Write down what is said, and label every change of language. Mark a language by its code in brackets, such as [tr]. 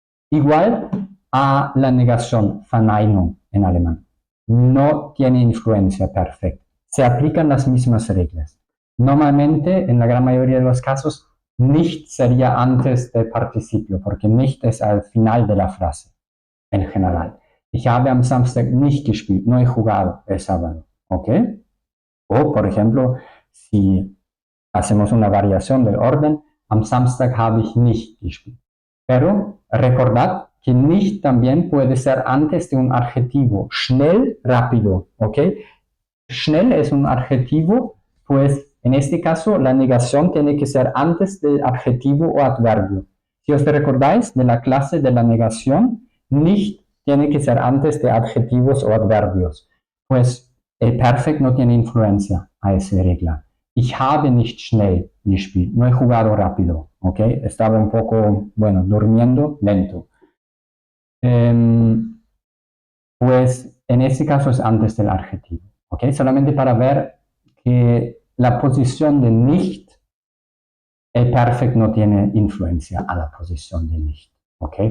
[es] Igual a la negación, Verneinung en alemán. No tiene influencia perfect. Se aplican las mismas reglas. Normalmente, en la gran mayoría de los casos, nicht sería antes del participio, porque nicht es al final de la frase, en general. [de] Ich habe am Samstag nicht gespielt, [es] no he jugado el sábado, [de] ¿ok? [es] O, por ejemplo, si hacemos una variación del orden, [de] am Samstag habe ich nicht gespielt. [es] Pero recordad que nicht también puede ser antes de un adjetivo, schnell, rápido, ¿ok? Schnell es un adjetivo, pues en este caso la negación tiene que ser antes del adjetivo o adverbio. Si os recordáis de la clase de la negación, nicht tiene que ser antes de adjetivos o adverbios, pues el perfect no tiene influencia a esa regla. [de] Ich habe nicht schnell gespielt, [es] no he jugado rápido, [de] ¿ok? [es] Estaba un poco, bueno, durmiendo lento. Pues en este caso es antes del adjetivo, ¿ok? Solamente para ver que la posición de nicht, el perfect no tiene influencia a la posición de nicht, ¿ok?